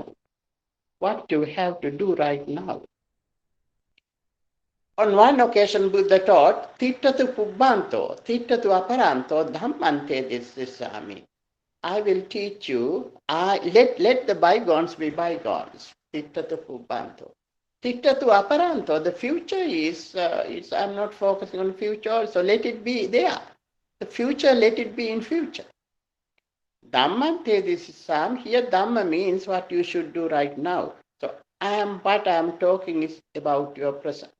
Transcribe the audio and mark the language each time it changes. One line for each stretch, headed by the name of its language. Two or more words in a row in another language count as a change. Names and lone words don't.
English: What do we have to do right now? On one occasion, Buddha taught,
Pali: Tittatu Pubbanto, Tittatu Aparanto, Dhammante Disisami.
English: I will teach you, let the bygones be bygones.
Pali: Tittatu Pubbanto. Tittatu Aparanto,
English: the future is I'm not focusing on future also, let it be there. The future, let it be in future.
Pali: Dhammante Disisam,
English: here Dhamma means what you should do right now. So what I am talking is about your present.